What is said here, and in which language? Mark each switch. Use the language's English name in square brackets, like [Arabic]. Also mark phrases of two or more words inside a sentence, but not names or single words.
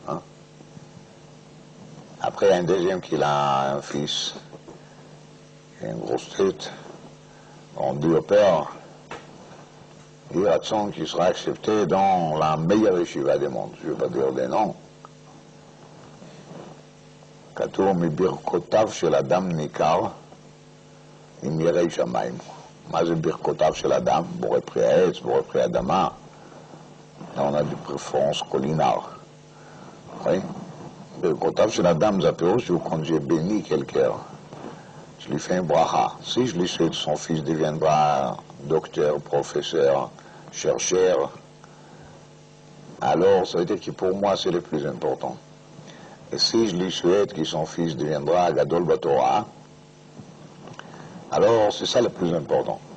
[French] Après, un deuxième qu'il a un fils, qui a une grosse tête, on dit au père, il attend qu'il sera accepté dans la meilleure yeshiva du monde. Je ne vais pas dire des noms. [Hebrew] כתוב מברכותיו של אדם ניכר עם יראי שמיים. מה זה ברכותיו של אדם? בורא פרי העץ, בורא פרי אדמה. [French] On a des préférences culinaires. Oui? [Hebrew] ברכותיו של אדם זה הפירוש שהוא [French] quand j'ai béni quelqu'un. Je lui fais un bracha. Si je lui souhaite son fils deviendra docteur, professeur, chercheur, alors ça veut dire que pour moi c'est le plus important. Et si je lui souhaite que son fils deviendra [Hebrew] גדול בתורה, [French] alors c'est ça le plus important.